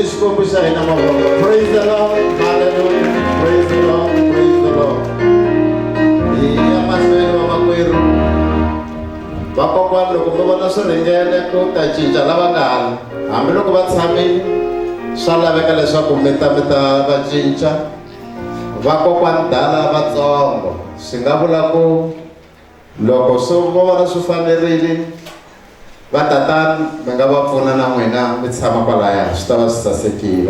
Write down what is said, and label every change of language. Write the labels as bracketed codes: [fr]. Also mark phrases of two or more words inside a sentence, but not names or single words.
[ts] Xikwembu xa hina mavoko. [en] Praise the Lord. Hallelujah. Praise the Lord. Praise the Lord. [ts] Hi ya mahlweni vamakwerhu. Vakokwani loko mi vona swi ringene ku ta cinca lava nga hala, hambiloko va tshamile swa laveka leswaku mi ta va cinca. Vakokwani dala vatsongo swi nga vula ku loko vo vona swi fanerile vatatani mi nga va pfuna na n'wina mi tshama kwalaya swi ta va swi sasekile.